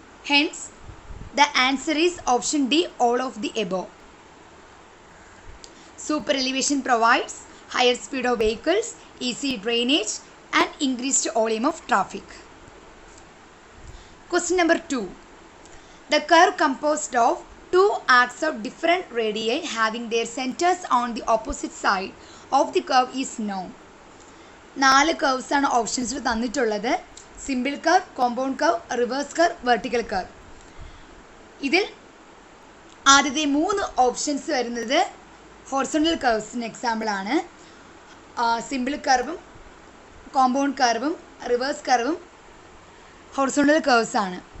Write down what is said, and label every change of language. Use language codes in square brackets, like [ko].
[en] Hence the answer is option D, all of the above. Super elevation provides higher speed of vehicles, easy drainage and increased volume of traffic. Question number 2. The curve composed of two arcs of different radii having their centers on the opposite side of the curve is known. [ml] 4 curves ആണ് ഓപ്ഷൻസിൽ തന്നിട്ടുള്ളത്. Simple curve, compound curve, reverse curve, vertical curve. ഇതിൽ ആദ്യത്തെ 3 options വരുന്നത് horizontal കർവ്സിന് എക്സാമ്പിളാണ്. Simple കർവും compound കർവും reverse കർവും horizontal curves ആണ്.